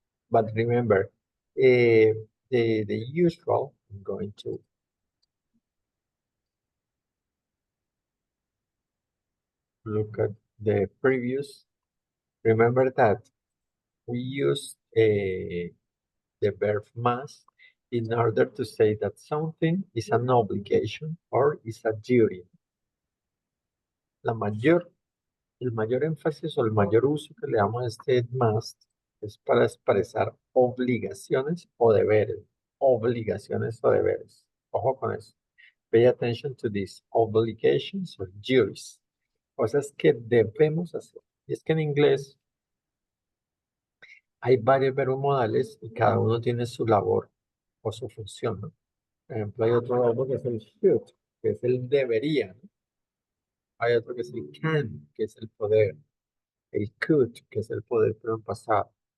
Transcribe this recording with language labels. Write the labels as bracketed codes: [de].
[en] But remember, the usual, I'm going to look at the previous. Remember that we use the verb must in order to say that something is an obligation or is a duty. [es] El mayor énfasis o el mayor uso que le damos a este must es para expresar obligaciones o deberes. Obligaciones o deberes. Ojo con eso. [en] Pay attention to these obligations or duties. [es] Cosas que debemos hacer. Y es que en inglés hay varios verbos modales y cada uno tiene su labor o su función, ¿no? Por ejemplo, hay otro verbo que es el should, que es el debería, ¿no? Hay otro que es el can, que es el poder. El could, que es el poder pero en pasado.